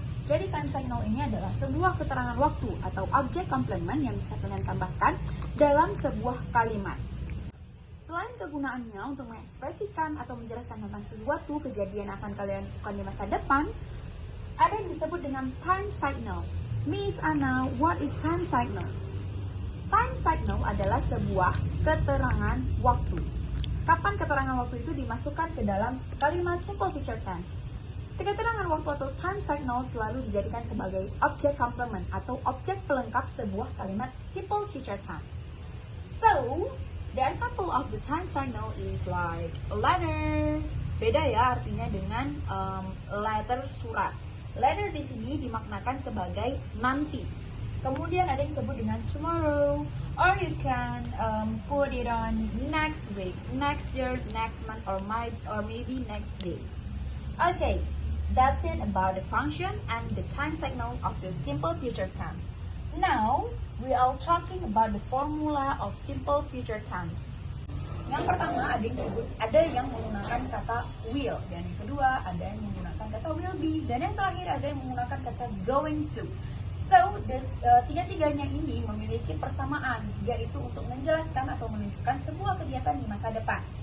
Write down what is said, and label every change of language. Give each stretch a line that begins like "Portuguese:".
Indonesian: Jadi time signal ini adalah sebuah keterangan waktu atau object complement yang bisa kalian tambahkan dalam sebuah kalimat. Selain kegunaannya untuk mengekspresikan atau menjelaskan tentang sesuatu kejadian yang akan kalian lakukan di masa depan, ada yang disebut dengan time signal.
English: Miss Ana, what is time signal?
Indonesian: Time signal adalah sebuah keterangan waktu. Kapan keterangan waktu itu dimasukkan ke dalam kalimat simple future tense? Keterangan waktu atau time signal selalu dijadikan sebagai object complement atau objek pelengkap sebuah kalimat simple future tense.
English: So, the example of the time signal is like a letter.
Indonesian: Beda ya artinya dengan letter surat. Letter di sini dimaknakan sebagai nanti. Kemudian ada yang disebut dengan
English: tomorrow, or you can put it on next week, next year, next month, or maybe next day. Okay. That's it about the function and the time signal of the simple future tense. Now, we are talking about the formula of simple future tense.
Indonesian: Yang pertama ada yang menggunakan kata will, dan yang kedua ada yang menggunakan kata will be, dan yang terakhir ada yang menggunakan kata going to. So, tiga-tiganya ini memiliki persamaan, yaitu untuk menjelaskan atau menunjukkan sebuah kegiatan di masa depan.